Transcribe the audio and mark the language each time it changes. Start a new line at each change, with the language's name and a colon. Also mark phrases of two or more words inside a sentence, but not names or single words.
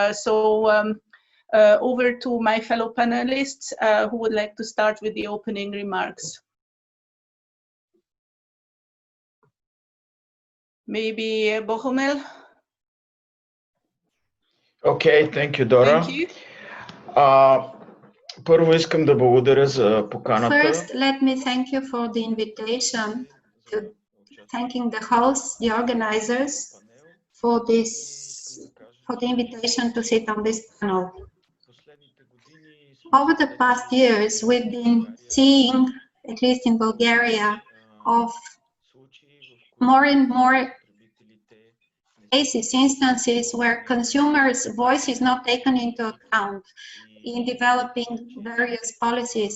English: Over to my fellow panelists who would like to start with the opening remarks. Maybe Bohumil? Okay, thank you, Dora. Thank you.
Bulgarian: Първо искам да благодаря за поканата.
English: First, let me thank you for the invitation, thanking the hosts, the organizers, for the invitation to sit on this panel. Over the past years, we've been seeing, at least in Bulgaria, of more and more cases, instances where consumers' voice is not taken into account in developing various policies.